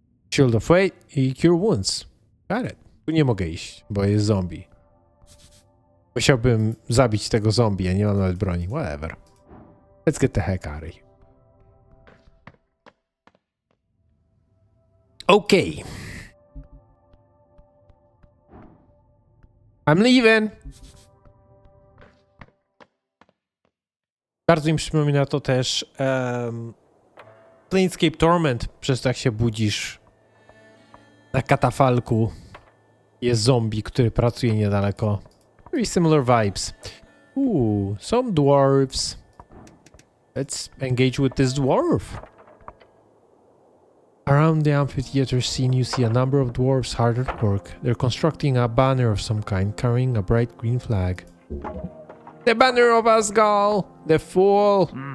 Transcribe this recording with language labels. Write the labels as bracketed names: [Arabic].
[English] Shield of weight [Polish] i [English] cure wounds. Got it. [Polish] Tu nie mogę iść, bo jest zombie. Musiałbym zabić tego zombie, a nie mam nawet broni. [English] Whatever. Let's get the heck out of here. Okay. I'm leaving. [Polish] Bardzo mi przypomina to też Planescape Torment, przez to jak się budzisz na katafalku. Jest zombie, który pracuje niedaleko. [English] Very similar vibes. Ooh, some dwarves. Let's engage with this dwarf. Around the amphitheater scene, you see a number of dwarves hard at work. They're constructing a banner of some kind, carrying a bright green flag. The banner of Asgal, the fool.